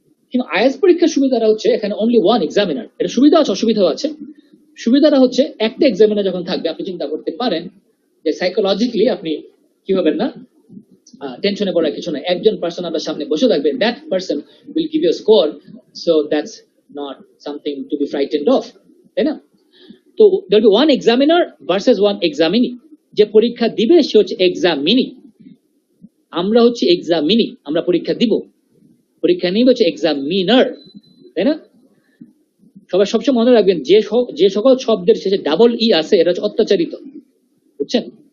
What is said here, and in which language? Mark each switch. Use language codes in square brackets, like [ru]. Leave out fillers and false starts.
[bn] কিন্তু আইএলটিএস পরীক্ষার সুবিধাটা হচ্ছে এখানে [en] Only one examiner. [bn] এটা সুবিধা আছে, অসুবিধাও আছে। সুবিধাটা হচ্ছে একটা এক্সামিনার যখন থাকবে আপনি চিন্তা করতে পারেন যে সাইকোলজিক্যালি আপনি কি হবেন না, টেনশনে পড়ার কিছু না। একজন পার্সন আপনার সামনে বসে থাকবে, [en] that person will give you score, so that's not something to be frightened of, [bn] তাই না? [en] তো there will be one examiner versus one examinee. [bn] যে পরীক্ষা দিবে সে হচ্ছে examinee, আমরা হচ্ছে examinee, আমরা পরীক্ষা দিব, পরীক্ষা নিবে হচ্ছে examiner, তাই না? সবাই সবসময় মনে রাখবেন যে সকল শব্দের শেষে ডাবল ই আছে এরা হচ্ছে অত্যাচারিত, বুঝছেন?